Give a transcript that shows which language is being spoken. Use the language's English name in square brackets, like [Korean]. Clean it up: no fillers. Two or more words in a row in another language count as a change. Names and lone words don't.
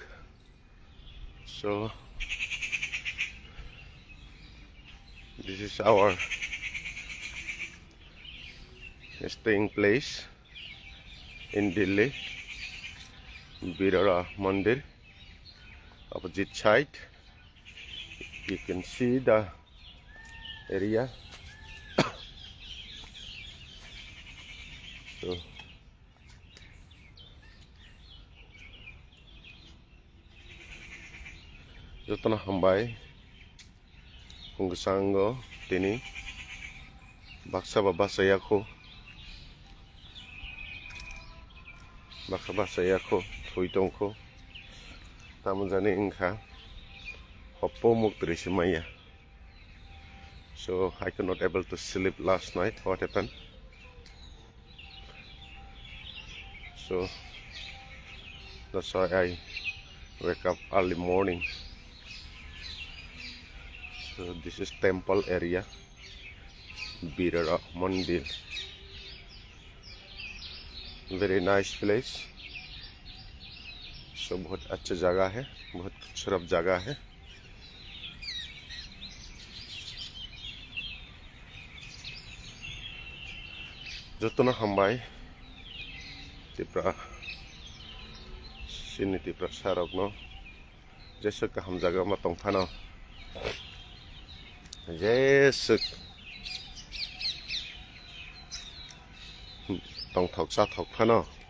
[English] So this is our staying place in Delhi, Birara Mandir. Opposite side you can see the area. [Kok Borok] So Jotono hambai hungsango tini baksa babasayako thuitongko tamunjani ingkha hoppo muktrisimaya. [English] So I could not able to sleep last night. What happened? So that's why I wake up early morning. So this is temple area, Birara Mandir. Very nice place. [Hindi] So बहुत अच्छा जगह है, बहुत खूबसूरत जगह है. [Kok Borok] Jotono hambai tipra sini tipra sarok no jesuk ham jaga ma tongphano jesuk tongthok sa thok phano